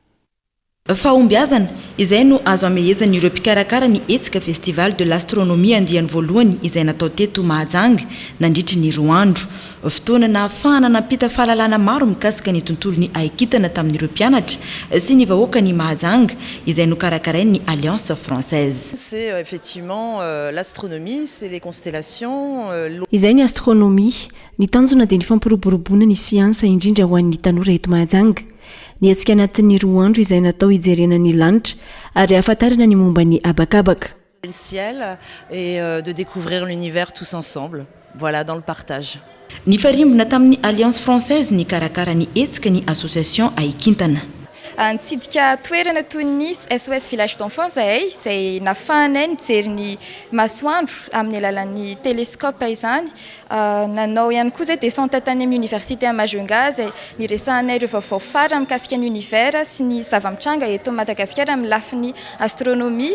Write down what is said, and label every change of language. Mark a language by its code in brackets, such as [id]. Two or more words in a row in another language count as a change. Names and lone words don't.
[mg] Fahombiazana izay no azo amehezana ireo mpikarakara ny hetsika [fr] festival de l'astronomie [mg] andiany voalohany izay natao teto Mahajanga nandritra ny 2 andro. Fotoana nahafahana nampita fahalalana maro mikasika ny tontolon'ny aikitana tamin'ireo mpianatra sy ny vahoaka ny Mahajanga izay nokarakarain'ny Alliance Française. [fr] C'est effectivement l'astronomie, c'est les constellations. [mg] Izay ny astronomie, ny tanjona dia ny fampiroboroboana ny siansa indrindra ho an'ny tanora eto Mahajanga. Ny hetsika anatin'ny 2 andro izay natao hijerena ny lanitra ary ahafantarana ny momba ny abakabaka. [fr] Le ciel et de découvrir l'univers tous ensemble. Voilà, dans le partage. [mg] Ny farimbona tamin'ny Alliance Française ny karakara ny hetsika ny association Aikintana. Nitsidika toerana toy ny SOS Village d'Enfants izay nafahanay nijery ny masoandro amin'ny alalan'ny télescope izany. Nanao ihany koa izay descente tany amin'ny [fr] université à Majunga [mg] izay niresahanay ireo vaovao farany mikasika ny univers sy ny zava-mitranga eto Madagasikara amin'ny lafin'ny astronomie.